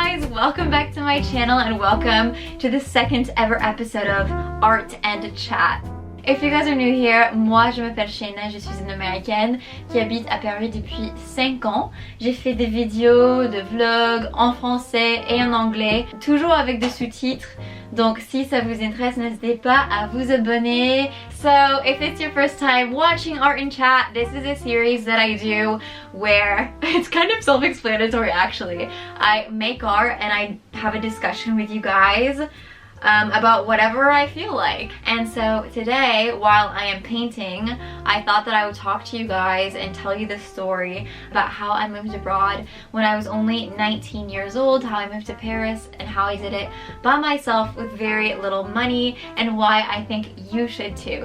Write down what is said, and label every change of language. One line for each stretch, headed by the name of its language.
English: welcome back to my channel and welcome to the second ever episode of Art and Chat. If you guys are new here,
French: moi je m'appelle Shayna, je suis une américaine qui habite à Paris depuis 5 ans. J'ai fait des vidéos, de vlogs en français et en anglais, toujours avec des sous-titres. Donc si ça vous intéresse, n'hésitez pas à vous abonner.
English: So if it's your first time watching Art and Chat, this is a series that I do where it's kind of self-explanatory actually. I make art and I have a discussion with you guys about whatever I feel like. And so today, while I am painting, I thought that I would talk to you guys and tell you the story about how I moved abroad when I was only 19 years old, how I moved to Paris, and how I did it by myself with very little money, and why I think you should too.